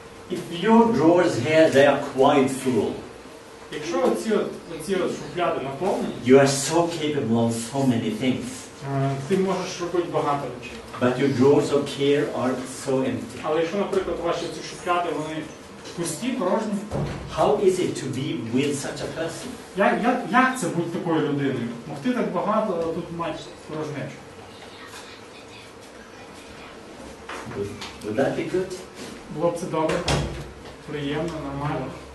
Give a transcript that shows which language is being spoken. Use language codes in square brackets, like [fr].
[en] If your drawers here, they are quite full. [uk] якщо оці шухляди наповнені, [en] You are so capable of so many things. [uk] Ти можеш робити багато речей. [en] But your drawers of care are so empty. [uk] Але якщо, наприклад, ваші ці шухляди, вони пусті, порожні, [en] How is it to be with such a person? [uk] як це бути такою людиною? Могти так багато, а тут мати порожнечу. [en] Would that be good? [uk] Було б це добре, приємно, нормально.